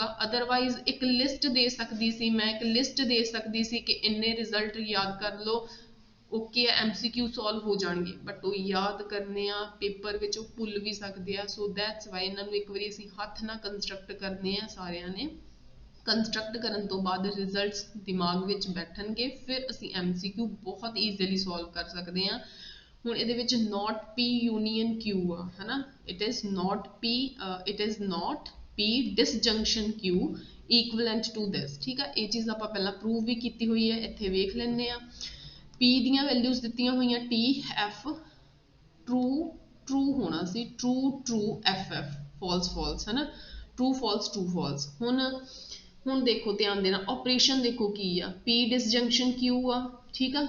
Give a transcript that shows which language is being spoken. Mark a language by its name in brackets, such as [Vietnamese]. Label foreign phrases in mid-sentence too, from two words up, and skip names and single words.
[Punjabi] ਅਦਰਵਾਈਜ਼ ਇੱਕ ਲਿਸਟ ਦੇ ਸਕਦੀ ਸੀ ਮੈਂ, ਇੱਕ ਲਿਸਟ ਦੇ ਸਕਦੀ ਸੀ ਕਿ ਇੰਨੇ ਰਿਜ਼ਲਟ ਯਾਦ ਕਰ ਲਓ, ਓਕੇ MCQ ਸੋਲਵ ਹੋ ਜਾਣਗੇ, ਬਟ ਉਹ ਯਾਦ ਕਰਨੇ ਆ ਪੇਪਰ ਵਿੱਚ, ਉਹ ਭੁੱਲ ਵੀ ਸਕਦੇ ਆ। [English] so that's why [Punjabi] ਇਹਨਾਂ ਨੂੰ ਇੱਕ ਵਾਰੀ ਅਸੀਂ ਹੱਥ ਨਾਲ ਕੰਸਟਰਕਟ ਕਰਨੇ ਆ ਸਾਰਿਆਂ ਨੇ। ਕੰਸਟਰਕਟ ਕਰਨ ਤੋਂ ਬਾਅਦ ਰਿਜ਼ਲਟਸ ਦਿਮਾਗ ਵਿੱਚ ਬੈਠਣਗੇ, ਫਿਰ ਅਸੀਂ MCQ ਬਹੁਤ [English] easily solve [Punjabi] ਕਰ ਸਕਦੇ ਹਾਂ। ਹੁਣ ਇਹਦੇ ਵਿੱਚ [English] not P union Q [Punjabi] ਆ, ਹਨਾ, [English] it is not P disjunction Q equivalent to this, [Punjabi] ਠੀਕ ਆ। ਇਹ ਚੀਜ਼ ਆਪਾਂ ਪਹਿਲਾਂ ਪ੍ਰੂਵ ਵੀ ਕੀਤੀ ਹੋਈ ਹੈ, ਇੱਥੇ ਵੇਖ ਲੈਂਦੇ ਆ। P ਦੀਆਂ ਵੈਲਿਊਜ਼ ਦਿੱਤੀਆਂ ਹੋਈਆਂ T F, ਟਰੂ ਹੋਣਾ ਸੀ, [English] true F false [Punjabi] ਹਨਾ, [English] true false। [Punjabi] ਹੁਣ ਦੇਖੋ ਧਿਆਨ ਦੇਣਾ, ਆਪਰੇਸ਼ਨ ਦੇਖੋ ਕੀ ਆ, [English] P disjunction Q [Punjabi] ਆ, ਠੀਕ ਆ।